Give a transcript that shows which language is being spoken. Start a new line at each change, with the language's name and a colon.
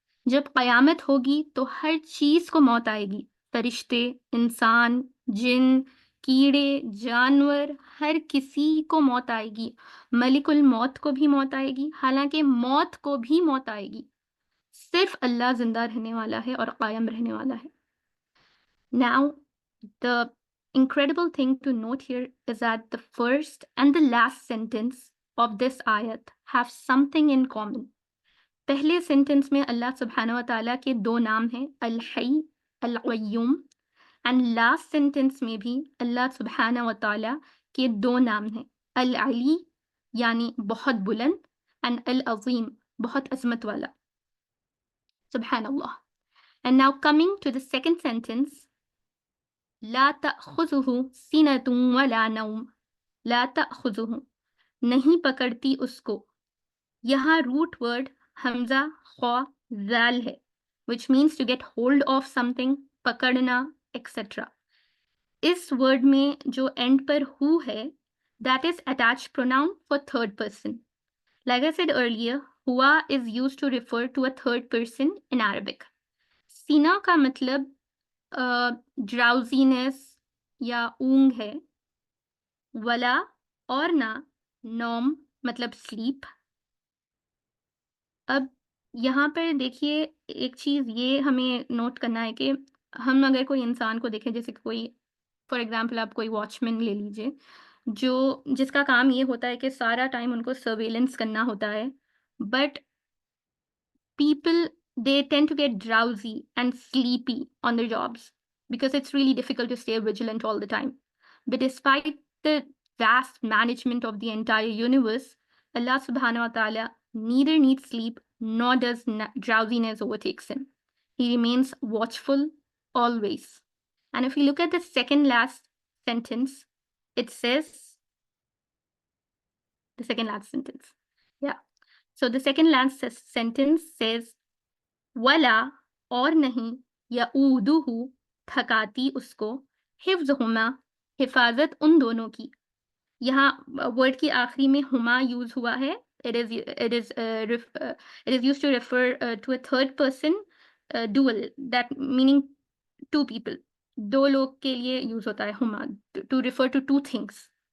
Hindi: जब क़यामत होगी तो हर चीज़ को मौत आएगी. फरिश्ते, इंसान, जिन, कीड़े, जानवर, हर किसी को मौत आएगी. मलिकुल मौत को भी मौत आएगी. हालांकि मौत को भी मौत आएगी. सिर्फ अल्लाह ज़िंदा रहने वाला है और कायम रहने वाला है.
English: Now, the incredible thing to note here is that the first and the last sentence of this ayat have something in common.
Hindi: पहले सेंटेंस में अल्लाह सुब्हानहू व तआला के 2 नाम हैं, अल-हय्य, अल-क़य्यूम. एंड लास्ट सेंटेंस में भी अल्लाह सुब्हानहू व तआला के 2 नाम हैं, अल-अली यानी बहुत बुलंद एंड अल-अज़ीम बहुत अज़मत वाला. सुब्हानअल्लाह.
English: And now coming to the second sentence,
Arabic: ला तअख़ुज़ुहु सिनतुन वला नौम.
Hindi: ला तअख़ुज़ुहु नहीं पकड़ती उसको. यहाँ रूट वर्ड हमजा ख़ौ ज़ाल है,
English: which means to get hold of something,
Hindi: पकड़ना, etc. इस वर्ड में जो एंड पर हु है,
English: that is attached pronoun for third person. Like I said earlier, हुआ is used to refer to a third person in Arabic.
Hindi: सीना का मतलब ड्राउजीनेस या ऊंग है. वला और ना नौम मतलब स्लीप. अब यहाँ पर देखिए एक चीज़ ये हमें नोट करना है कि हम अगर कोई इंसान को देखें, जैसे कोई फॉर एग्जांपल आप कोई वॉचमैन ले लीजिए जो जिसका काम ये होता है कि सारा टाइम उनको सर्वेलेंस करना होता है, but
English: people they tend to get drowsy and sleepy on their jobs because it's really difficult to stay vigilant all the time. But despite the vast management of the entire universe, Allah subhanahu wa ta'ala neither needs sleep nor does drowsiness overtakes him. He remains watchful always. And if we look at the second last sentence, it says the second last sentence. Yeah. So the second last sentence says
Hindi: वला और नहीं यऊदुहु थकाती उसको हिफ्ज़ुहुमा हिफाजत उन दोनों की. यहाँ word की आखिरी में हुमा यूज हुआ है.
English: it is used to refer to a third person dual, that meaning two people.
Hindi: 2 लोग के लिए यूज होता है Huma
English: to refer to 2 things.